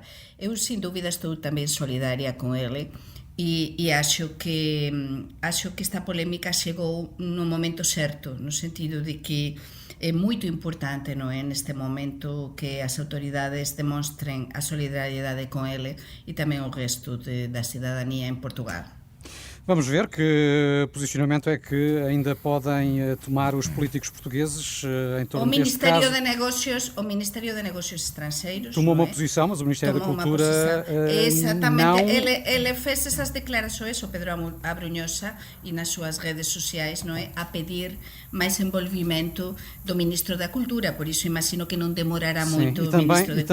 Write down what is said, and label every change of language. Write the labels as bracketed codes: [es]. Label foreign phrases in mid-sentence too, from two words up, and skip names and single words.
[gl] Eu, sin dúbida, estou tamén solidaria con ele e acho que esta polémica chegou no momento certo, no sentido de que é moito importante, non é, neste momento que as autoridades demonstren a solidariedade con ele e tamén o resto da cidadanía en Portugal. [pt] Vamos ver que posicionamento é que ainda podem tomar os políticos portugueses em torno deste caso. O Ministério de Negócios Estrangeiros tomou uma posição, mas o Ministério da Cultura exatamente, não... ele fez essas declarações, o Pedro Abrunhosa, e nas suas redes sociais, não é, a pedir mais envolvimento do Ministro da Cultura, por isso imagino que não demorará muito o Ministro da Cultura